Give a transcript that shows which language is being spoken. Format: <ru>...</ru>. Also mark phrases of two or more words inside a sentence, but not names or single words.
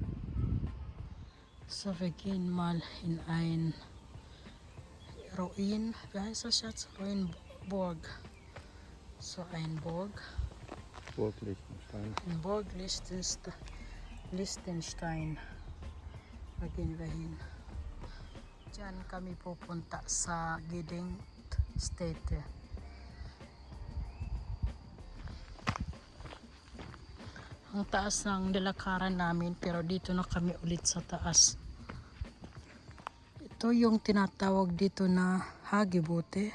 <de>So, wir gehen mal in ein Ruin. Wie heißt das jetzt? Ruinburg. So ein Burg. Burg Liechtenstein. In Burg Liechtenstein. Magin wir hin.</de> <tl>Diyan kami pupunta sa Gedenkstätte. Ang taas ng nilakaran namin pero dito na kami ulit sa taas. Ito yung tinatawag dito na Hagebutte.</tl>